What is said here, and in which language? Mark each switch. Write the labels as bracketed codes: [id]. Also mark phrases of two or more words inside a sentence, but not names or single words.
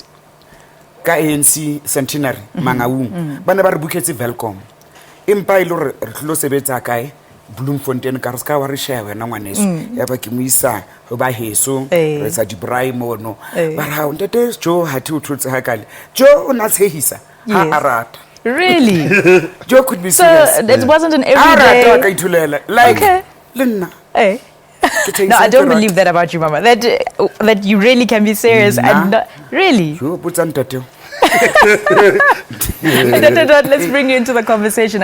[st] ka ANC centenary Mangaung bana ba re buketse Welcome empa ile re tlo sebetsa kae Bloemfontein ka re ska wa re share wena ngwaneso ya ba ke mo isa ho ba heso re sa di braai mono ba ra Ntate Jo ha thi o thotse ha kale Jo o na tshehisa ha arata. [en] Really? Joe could be serious. So it wasn't an everyday. Like, Lina. Hey. No, I don't believe that about you, Mama. That you really can be serious and not, really. You put on tattoo. Let's bring you into the conversation.